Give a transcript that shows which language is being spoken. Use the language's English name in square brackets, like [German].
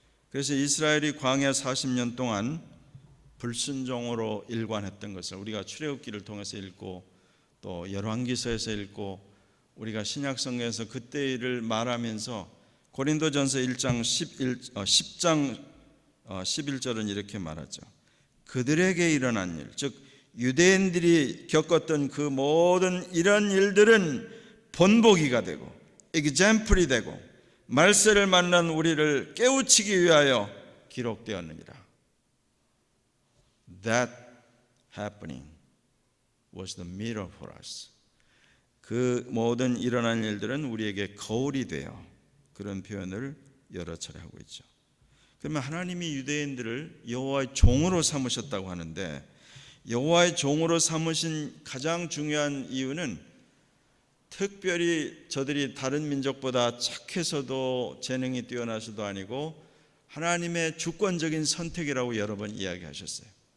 [Korean] 그래서 이스라엘이 광야 40년 동안 불순종으로 일관했던 것을 우리가 출애굽기를 통해서 읽고 또 열왕기서에서 읽고 우리가 신약성경에서 그때 일을 말하면서 고린도전서 10장 11절은 이렇게 말하죠. 그들에게 일어난 일, 즉 유대인들이 겪었던 그 모든 이런 일들은 본보기가 되고 example이 되고 말세를 만난 우리를 깨우치기 위하여 기록되었느니라. [English] That happening was the mirror for us. [Korean] 그 모든 일어난 일들은 우리에게 거울이 되어, 그런 표현을 여러 차례 하고 있죠. 그러면 하나님이 유대인들을 여호와의 종으로 삼으셨다고 하는데, 여호와의 종으로 삼으신 가장 중요한 이유는 특별히 저들이 다른 민족보다 착해서도 재능이 뛰어나서도 아니고 하나님의 주권적인 선택이라고 여러 번 이야기하셨어요.